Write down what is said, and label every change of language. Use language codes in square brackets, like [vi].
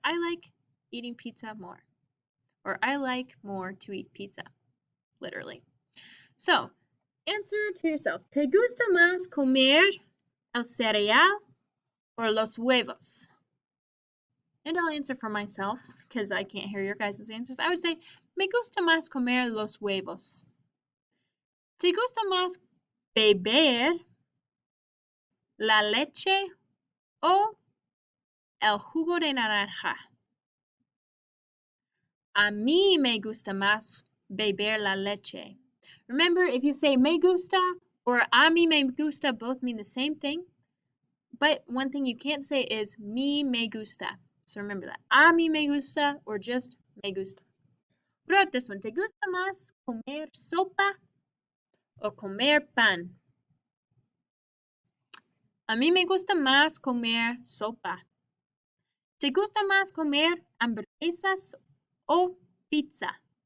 [en] I like eating pizza more. Or I like more to eat pizza, literally. So, answer to yourself. [es] ¿Te gusta más comer el cereal or los huevos? [en] And I'll answer for myself because I can't hear your guys' answers. I would say, [es] me gusta más comer los huevos. ¿Te gusta más beber la leche o el jugo de naranja? A mí me gusta más beber la leche. [en] Remember, if you say [es] me gusta [en] or [es] a mí me gusta, [en] both mean the same thing. But one thing you can't say is [es] me gusta. [en] So remember that. [es] A mí me gusta or just me gusta. [en] What about this one? [es] ¿Te gusta más comer sopa o comer pan? A mí me gusta más comer sopa. ¿Te gusta más comer hamburguesas o pizza?